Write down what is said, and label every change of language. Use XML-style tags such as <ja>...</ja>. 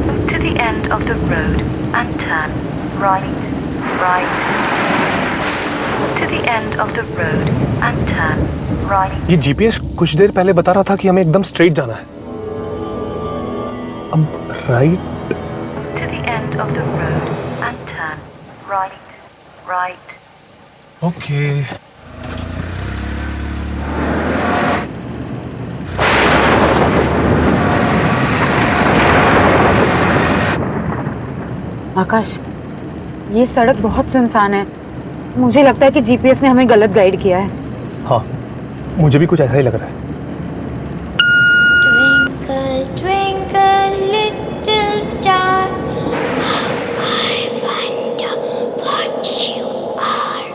<en>To the end of the road and turn right, right. To the end of the road and turn right.</en> <hi>ये GPS कुछ देर पहले बता रहा था कि हमें एकदम स्ट्रेट जाना है। अब right.</hi> <en>To the end of the road and turn right, right. Okay.</en> <hi>आकाश, ये सड़क बहुत सुनसान है। मुझे लगता है कि जीपीएस ने हमें गलत गाइड किया है। हाँ, मुझे भी कुछ ऐसा ही लग रहा है।</hi> <en>Twinkle, twinkle, little star, I wonder what you are</en>